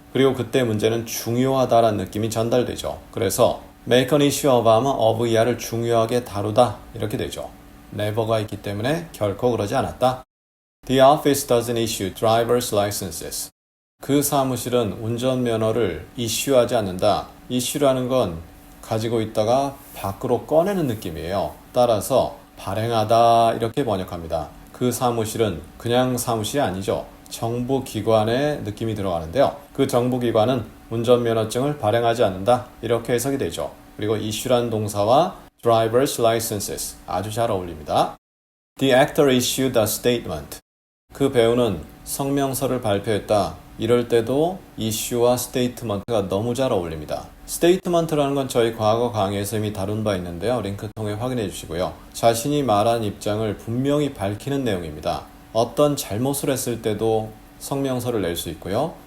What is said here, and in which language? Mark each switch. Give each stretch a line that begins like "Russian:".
Korean: 그리고 그때 문제는 중요하다라는 느낌이 전달되죠. 그래서
English: make an issue of
Korean: 하면 of 이하를 중요하게 다루다 이렇게 되죠. never가 있기 때문에 결코 그러지 않았다.
English: The office doesn't issue driver's licenses.
Korean: 그 사무실은 운전면허를 이슈하지 않는다. 이슈라는 건 가지고 있다가 밖으로 꺼내는 느낌이에요. 따라서 발행하다 이렇게 번역합니다. 그 사무실은 그냥 사무실이 아니죠. 정부기관의 느낌이 들어가는데요. 그 정부기관은 운전면허증을 발행하지 않는다 이렇게 해석이 되죠. 그리고 issue란 동사와 driver's licenses 아주 잘 어울립니다.
English: The actor issued a statement.
Korean: 그 배우는 성명서를 발표했다. 이럴 때도 issue와 statement가 너무 잘 어울립니다. statement라는 건 저희 과거 강의에서 이미 다룬 바 있는데요. 링크 통해 확인해 주시고요. 자신이 말한 입장을 분명히 밝히는 내용입니다. 어떤 잘못을 했을 때도 성명서를 낼 수 있고요.